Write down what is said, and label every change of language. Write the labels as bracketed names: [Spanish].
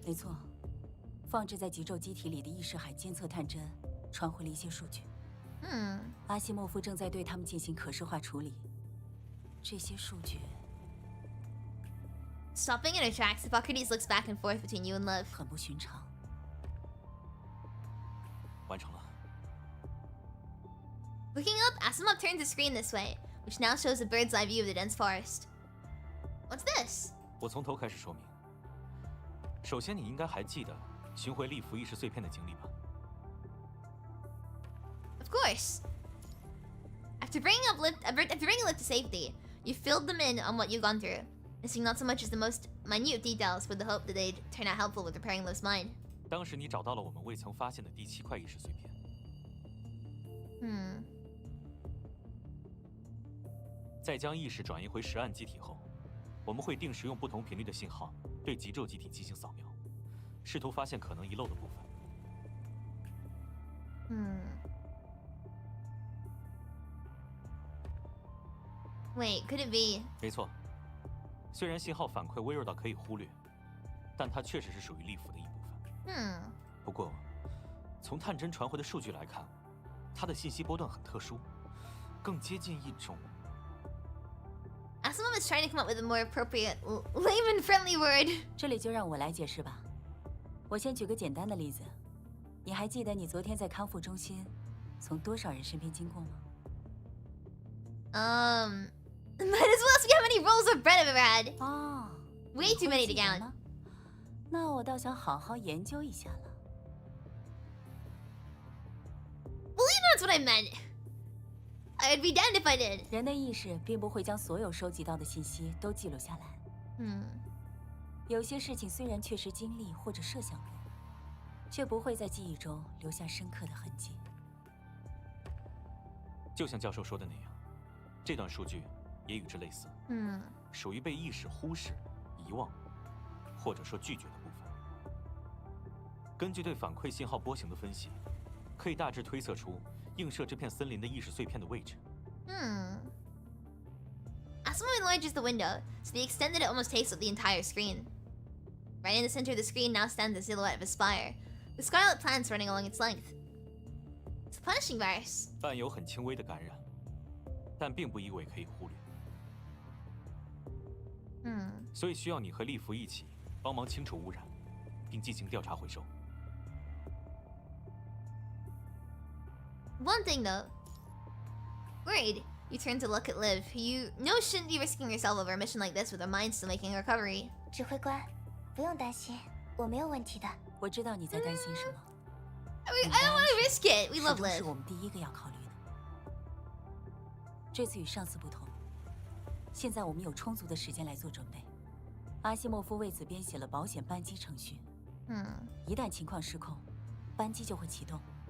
[Chinese] 没错，放置在极昼机体里的意识海监测探针传回了一些数据。阿西莫夫正在对他们进行可视化处理。这些数据 [English] Stopping in her tracks, Hippocrates looks back and forth between you and Liv. [Chinese] 很不寻常。完成了。 [English] Looking up, Asimov turns the screen this way, which now shows a bird's eye view of the dense forest. What's this? [Chinese] 我从头开始说明。首先，你应该还记得寻回利弗意识碎片的经历吧？ [English] Of course. After bringing Liv to safety, you filled them in on what you've gone through, missing not so much as the most minute details with the hope that they'd turn out helpful with repairing Liv's mind. [Chinese] 当时你找到了我们未曾发现的第7块意识碎片。在将意识转移回实案机体后，我们会定时用不同频率的信号对极昼机体进行扫描，试图发现可能遗漏的部分。 [English] Wait, could it be? [Chinese] 没错，虽然信号反馈微弱到可以忽略，但它确实是属于利弗的一部分。不过，从探针传回的数据来看，它的信息波段很特殊，更接近一种。 [English] Asimov is trying to come up with a more appropriate, layman-friendly word. [Chinese] 这里就让我来解释吧。我先举个简单的例子，你还记得你昨天在康复中心从多少人身边经过吗？ [English] Might as well ask me how many rolls of bread I've ever had. 哦 Way too many to count. [Chinese] 吗？那我倒想好好研究一下了。 [English] Well, you know that's what I meant. I'd be damned if I did. [Chinese] 人的意识并不会将所有收集到的信息都记录下来。有些事情虽然确实经历或者设想过，却不会在记忆中留下深刻的痕迹。就像教授说的那样，这段数据也与之类似。属于被意识忽视、遗忘，或者说拒绝的部分。根据对反馈信号波形的分析，可以大致推测出 映射这片森林的意识碎片的位置。 [English] Asimov enlarges the window to the extent that it almost takes up the entire screen. Right in the center of the screen now stands the silhouette of a spire, with scarlet plants running along its length. It's a punishing virus. [Chinese] 伴有很轻微的感染，但并不意味可以忽略。所以需要你和利弗一起帮忙清除污染，并进行调查回收。 [English] One thing though. Worried, you turn to look at Liv, who you know shouldn't be risking herself over a mission like this with her mind still making a recovery. [Chinese] 指挥官，不用担心，我没有问题的。我知道你在担心什么。 [English] I don't want to risk it. We love [Chinese] 始终是 [English] Liv. [Chinese] 我们第一个要考虑的。这次与上次不同，现在我们有充足的时间来做准备。阿西莫夫为此编写了保险扳机程序。一旦情况失控，扳机就会启动，